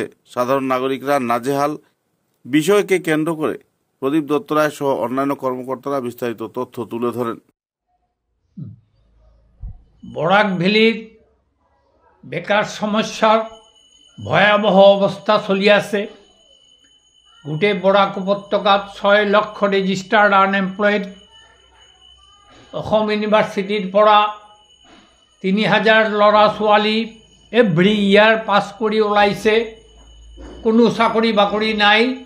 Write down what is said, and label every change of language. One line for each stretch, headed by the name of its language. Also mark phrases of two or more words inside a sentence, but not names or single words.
Bangla: সাধারণ নাগরিকরা নাজেহাল। বিষয়কে কেন্দ্র করে প্রদীপ দত্ত রায় সহ অন্যান্য কর্মকর্তারা বিস্তারিত তথ্য তুলে ধরেন। বরাক ভ্যালির বেকার সমস্যার ভয়াবহ অবস্থা চলি আছে।
Assamese: গোটেই বরাক উপত্যকাত 6 লক্ষ
English: registered unemployed.
Assamese: অসম ইউনিভাৰ্চিটিৰ পৰা 3000 ল'ৰা ছোৱালী
English: every year
Assamese: পাছ কৰি ওলাইছে, কোনো চাকৰি বাকৰি নাই।